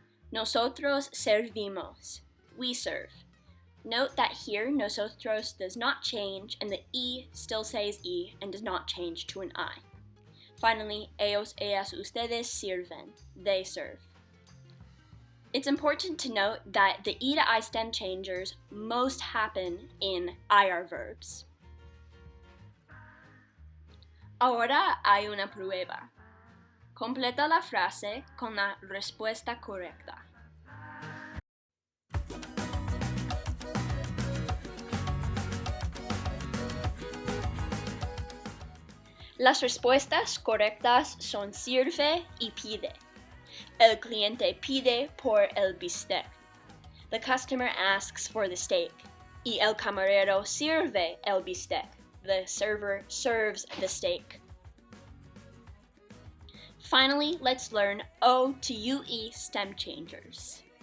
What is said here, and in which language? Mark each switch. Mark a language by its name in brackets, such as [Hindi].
[Spanish] Nosotros servimos, [English] we serve. Note that here nosotros does not change and the E still says E and does not change to an I. Finally, [Spanish] ellos, ellas, ustedes sirven, [English] they serve. It's important to note that the E to I stem changers most happen in IR verbs. [Spanish] Ahora hay una prueba. Completa la frase con la respuesta correcta. Las respuestas correctas son sirve y pide. El cliente pide por el bistec. [English] The customer asks for the steak. [Spanish] Y el camarero sirve el bistec. [English] The server serves the steak. Finally, let's learn O to UE stem changers.